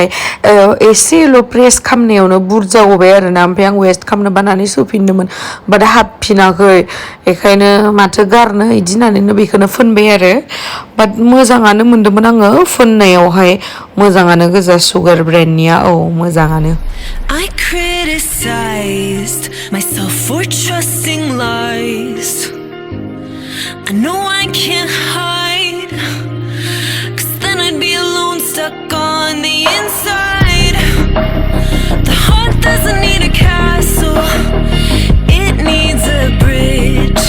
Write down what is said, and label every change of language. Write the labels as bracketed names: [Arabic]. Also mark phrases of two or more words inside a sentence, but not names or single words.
[Bodo] एसेल' प्रेस खालामनायावनो बुरजा गबाय आरोना ओमफ्राय आं वेस्ट खालामनो बानानै सुफिनदोंमोन बाट हाबफिनाखै बेखायनो माथो गारनो इदि होननानैनो बेखौनो फुनबाय आरो बाट मोजाङानो मोनदोंमोन आङो फुननायावहाय मोजाङानो गोजा सुगार ब्रेन्डनिया औ मोजाङानो [English] I criticized myself for trusting lies. I know I can't hide, 'cause then I'd be alone, stuck on the inside. The heart doesn't need a castle, it needs a bridge.